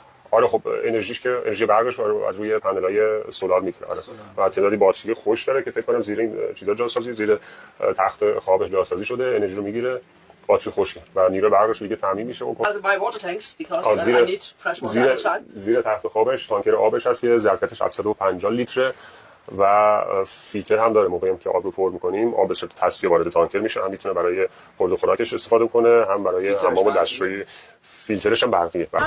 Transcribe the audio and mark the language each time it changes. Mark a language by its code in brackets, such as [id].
[fa] آره خب انرژی برقش رو از روی پنل‌های سولار میگیره. آره و تعدادی باتری خوش داره که فکر کنم زیر این چیزا جاسازی، زیر تخت خوابش جاسازی شده، انرژی رو میگیره، باتری خشکه و نیروی برقش دیگه تامین میشه. و [en] My water tanks because I need fresh water outside. [fa] زیر تخت خوابش تانکر آبش هست که ظرفیتش 750 لیتره و فیلتر هم داره. موقعی که آب رو پر می‌کنیم آب به صورت تصفیه وارد تانکر میشه، هم میتونه برای خورد و خوراکش استفاده کنه، هم برای حمام و دستشویی. فیلترش هم برقیه.